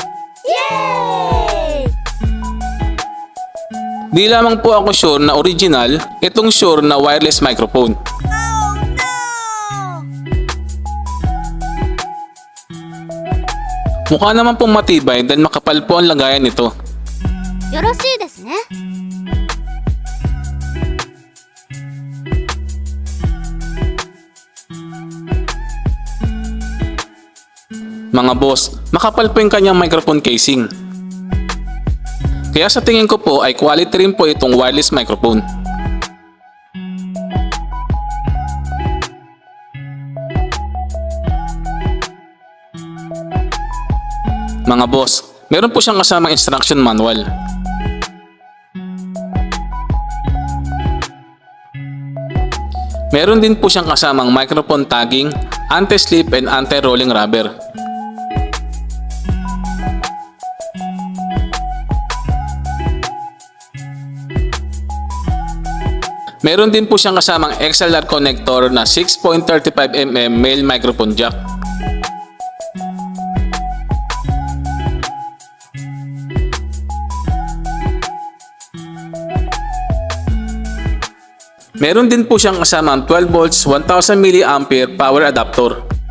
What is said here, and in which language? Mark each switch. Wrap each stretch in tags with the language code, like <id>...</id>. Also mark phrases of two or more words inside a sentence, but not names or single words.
<tl>Yay! Di lamang po ako sure na original itong Shure na</tl> <en>wireless microphone. Oh no!</en> <tl>Mukha naman pong matibay dahil makapal po ang lagayan nito.</tl> <ja>よろしいですね。</ja> <tl>Mga boss, makapal po yung kanyang</tl> <en>microphone casing.</en> <tl>Kaya sa tingin ko po ay quality rin po itong</tl> <en>wireless microphone.</en> <tl>Mga boss, meron po siyang kasamang instruction manual. Meron din po siyang kasamang</tl> <en>microphone tagging, anti-slip and anti-rolling rubber.</en> <tl>Meron din po siyang kasamang</tl> <en>XLR connector</en> <tl>na 6.35mm</tl> <en>male microphone jack.</en> <tl>Meron din po siyang kasamang 12 volts 1000 mA</tl> <en>power adapter.</en>